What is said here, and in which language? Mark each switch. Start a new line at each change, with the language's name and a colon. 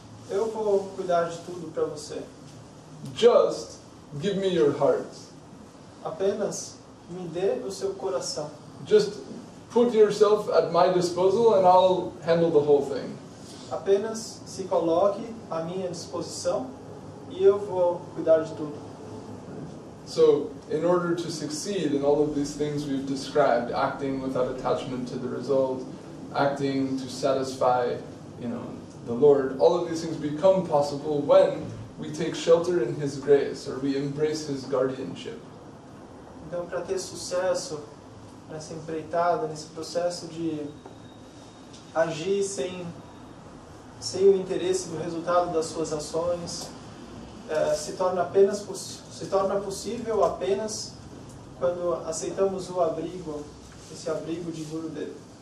Portuguese: Eu vou cuidar de tudo para você.
English: Just give me your heart.
Portuguese: Apenas me dê o seu coração.
English: Just put yourself at my disposal and I'll handle the whole thing.
Portuguese: Apenas se coloque à minha disposição e eu vou cuidar de tudo.
English: So, in order to succeed in all of these things we've described, acting without attachment to the result, acting to satisfy, the Lord, all of these things become possible when we take shelter in His grace or we embrace His guardianship.
Portuguese: Então, para ter sucesso nessa empreitada, nesse processo de agir sem o interesse do resultado das suas ações, se torna possível apenas quando aceitamos o abrigo, esse abrigo de Gurudev.